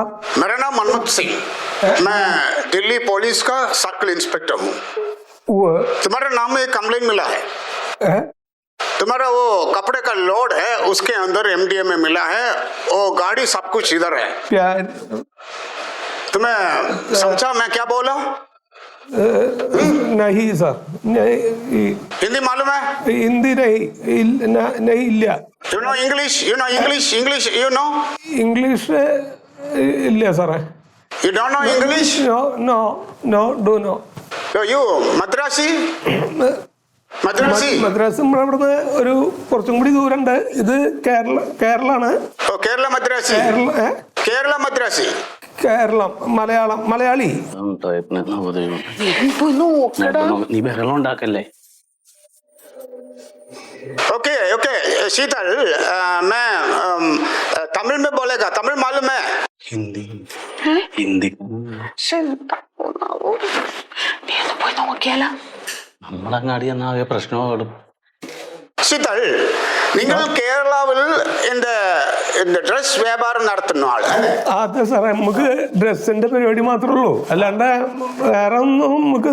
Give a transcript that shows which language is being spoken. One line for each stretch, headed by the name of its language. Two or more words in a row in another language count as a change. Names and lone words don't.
Hindi: मेरा नाम मनमोहन सिंह मैं दिल्ली पुलिस का
English: circle inspector
Hindi: हूँ तुम्हारे नाम में एक कंप्लेंट मिला है तुम्हारा वो कपड़े का लोड है उसके अंदर MDMA मिला है वो गाड़ी सब कुछ इधर है प्यार तुम्हें समझा मैं क्या बोला नहीं सर हिंदी मालूम है हिंदी नहीं इല്ല
English: You know English you know
Malayalam: English ഇല്ല സാറേ
English: you don't know English do no so you Madrasi
Malayalam: മദ്രാസ് നമ്മുടെ ഇവിടുന്ന് ഒരു കുറച്ചും കൂടി ദൂരമുണ്ട് ഇത് കേരളാണ് കേരളം മലയാളി നീ ബഹളം ഉണ്ടാക്കല്ലേ
Hindi: ओके शीतल मैं तमिल में बोलेगा तमिल मालूम है
Malayalam: ഹിന്ദി നമ്മളങ്ങാടി എന്നാകെ പ്രശ്നമാകും शीतल നിങ്ങൾ കേരളത്തിൽ இந்த ഡ്രസ് വ്യാപാരം നടത്തുന്ന ആള് അതെ സാറേ നമുക്ക് ഡ്രസ്സിന്റെ പരിപാടി മാത്രമേ ഉള്ളൂ അല്ലാണ്ട് വേറെ ഒന്നും നമുക്ക്